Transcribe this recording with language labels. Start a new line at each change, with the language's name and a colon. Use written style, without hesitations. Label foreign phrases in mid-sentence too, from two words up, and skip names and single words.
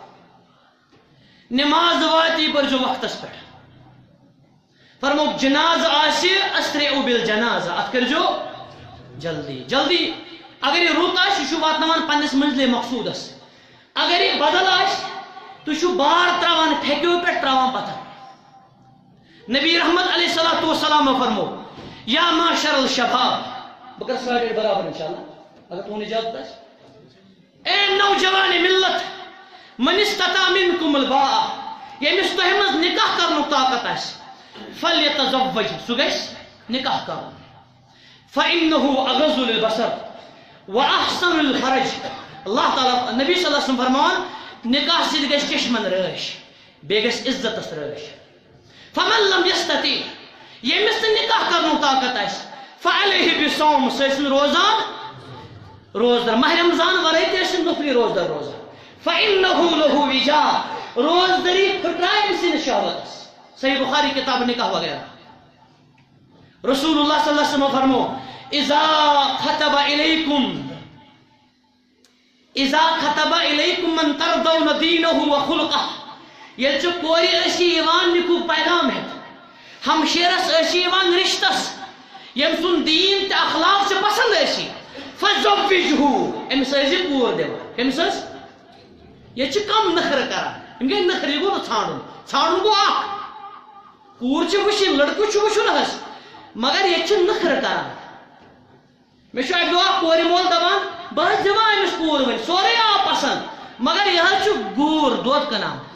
Kashmiri: نماز واتی پٔرزیٚو وقتس پٮ۪ٹھ فرمو جناز آسہِ
Arabic: اسرعوا بالجنازہ
Kashmiri: اتھ کٔرزیٚو جلدی جلدی اگر یہ رُت آسہِ یہِ چھُ واتناوان پننس منزلِ مقصوٗدس اگر یہ بدل آسہِ تُہۍ چھُو بار تراوان پھیٚکیو پٮ۪ٹھ تراوان پتھر نبی رحمت
Arabic: علیہ الصلوۃ والسلام
Kashmiri: فرمو
Arabic: یا معاشر الشباب
Kashmiri: بہٕ کرٕ سٹارٹ برابر انشاءاللہ اگر تُہُنٛد اجازت آسہِ اے نوجوان ملت
Arabic: من استطاع منکم
Kashmiri: الباء ییٚمِس تۄہہِ منٛز نکاح کرنُک طاقت آسہِ فلیتزوج سُہ گژھِ نکاح کرُن
Arabic: فَإِنَّهُ أَغَضُّ لِلْبَصَرِ وَأَحْسَنُ لِلْفَرْجِ
Kashmiri: اللہ تعالیٰ نبی
Arabic: صلی اللہ علیہ وسلم
Kashmiri: فرمان نکاح سۭتۍ گژھِ چشمن رٲچھ بیٚیہِ گژھِ عزتس رٲچھ
Arabic: فَمَن لَمْ يَسْتَطِع
Kashmiri: ییٚمِس نہٕ نکاح کرنُک طاقت آسہِ
Arabic: فَعَلَيْهِ بِالصَّوْمِ
Kashmiri: سُہ ٲسِن روزان روزدار ماہ رمضان ورٲے تہِ ٲسِن نفلی روزدار روزان
Arabic: فَإِنَّهُ لَهُ وِجَاء
Kashmiri: روزداری پھٕٹرایہِ أمۍ سٕنٛدِس شہوتس صحیح بخاری کتاب نکاح وغیرہ رسول اللہ
Arabic: صلی اللہ علیہ وسلم
Kashmiri: فرمو
Arabic: اذا خطب الیکم من ترضون دینہ وخلقہ
Kashmiri: ییٚلہِ ژٕ کورِ ٲسی یِوان نکوٗ پیغام ہٮ۪تھ ہمشیرس ٲسی یِوان رشتس ییٚمۍ سُنٛد دیٖن تہٕ اخلاق ژےٚ پسنٛد ٲسی فزوجہوٗ أمِس ٲسۍ زِ کوٗر دِوان کٔمِس ٲس ییٚتہِ چھِ کم نخرٕ کران یِم گٔے نخرٕ یہِ گوٚو نہٕ ژھانڈُن گوٚو اکھ کوٗر چھِ وٕچھِنۍ لڑکہٕ چھُ وٕچھُن حظ مگر ییٚتہِ چھِ نخرٕ کران مےٚ چھُ اکہِ دۄہ اکھ کورِ مول دپان بہٕ حظ دِوان أمِس کوٗر وۄنۍ سورُے آو پسنٛد مگر یہِ حظ چھُ گوٗر دۄد کٕنان